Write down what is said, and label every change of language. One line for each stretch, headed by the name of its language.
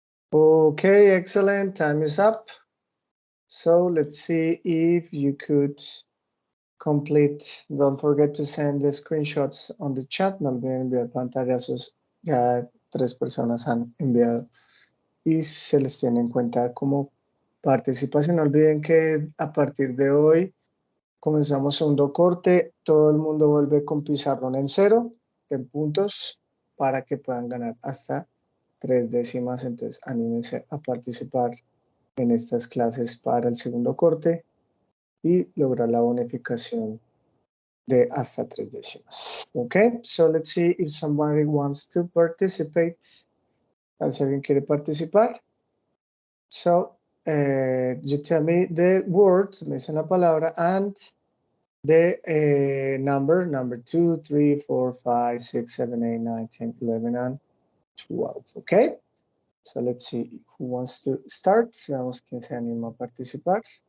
English: Okay, excellent. Time is up. So let's see if you could complete. Don't forget to send the screenshots on the chat.
Spanish: No olviden enviar pantallazos. Ya 3 personas han enviado y se les tiene en cuenta como participación. No olviden que a partir de hoy comenzamos segundo corte. Todo el mundo vuelve con pizarrón en 0 en puntos para que puedan ganar hasta 3 décimas. Entonces, anímense a participar en estas clases para el segundo corte y lograr la bonificación de hasta 3 décimas.
English: Okay, so let's see if somebody wants to participate.
Spanish: A ver si alguien quiere participar.
English: So, you tell me the word,
Spanish: me dicen la palabra,
English: and the number 2, 3, 4, 5, 6, 7, 8, 9, 10, 11, and 12. Okay, so let's see who wants to start.
Spanish: Veamos quién se anima a participar.